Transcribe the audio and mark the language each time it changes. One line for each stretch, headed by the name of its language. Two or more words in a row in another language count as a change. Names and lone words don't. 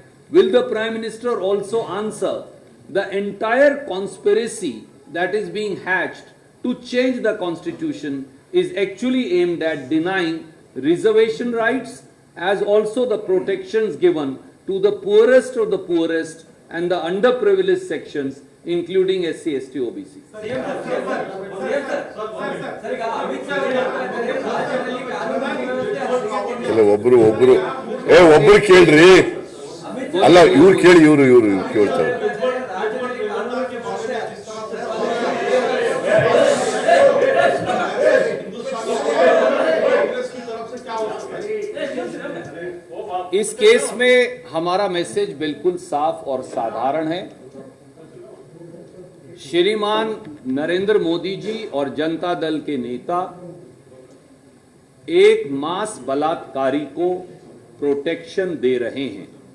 English: Will the Prime Minister also answer the entire conspiracy that is being hatched to change the constitution is actually aimed at denying reservation rights as also the protections given to the poorest of the poorest and the underprivileged sections including SC, ST, OBC.
Kannada: ಸರ್, ಈಗ ಅಮಿತ್ ಶಾ ಅವರು ಹೇಳ್ತಾ ಇದ್ದಾರೆ, ರಾಜ್ಯದಲ್ಲಿ ಕಾನೂನು ವ್ಯವಸ್ಥೆ ಹದಗೆಟ್ಟಿದೆ. ಇಲ್ಲ ಒಬ್ರು ಕೇಳ್ರಿ. ಅಲ್ಲ ಇವ್ರು ಕೇಳಿ ಇವ್ರು ಕೇಳ್ತಾರೆ. ರಾಜ್ಯದಲ್ಲಿ ಕಾನೂನು ವ್ಯವಸ್ಥೆ
Hindi: इस केस में हमारा मैसेज बिल्कुल साफ और साधारण है। श्रीमान नरेंद्र मोदी जी और जनता दल के नेता एक मास बलात्कारी को प्रोटेक्शन दे रहे हैं।